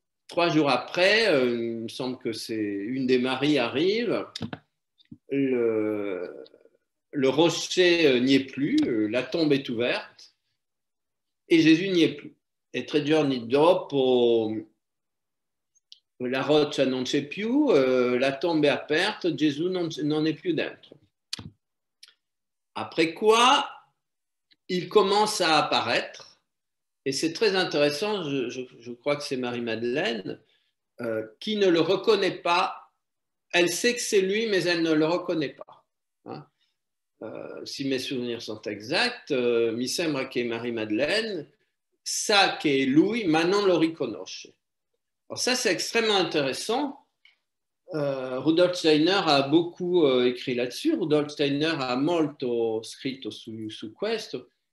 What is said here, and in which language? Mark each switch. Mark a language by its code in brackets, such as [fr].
[fr] 3 jours après, il me semble que c'est une des Maries arrive, le rocher n'y est plus, la tombe est ouverte et Jésus n'y est plus. [it] E 3 giorni dopo la roccia non c'è più, la tombe è aperta, Gesù non è più dentro. [fr] Après quoi, il commence à apparaître, et c'est très intéressant, je crois que c'est Marie-Madeleine, qui ne le reconnaît pas. Elle sait que c'est lui, mais elle ne le reconnaît pas. Hein. Si mes souvenirs sont exacts, [it] mi sembra che Marie-Madeleine sa che è lui, ma non lo riconosce. [fr] Alors ça, c'est extrêmement intéressant. Rudolf Steiner a beaucoup écrit là-dessus. [it] Rudolf Steiner a molto scritto su questo.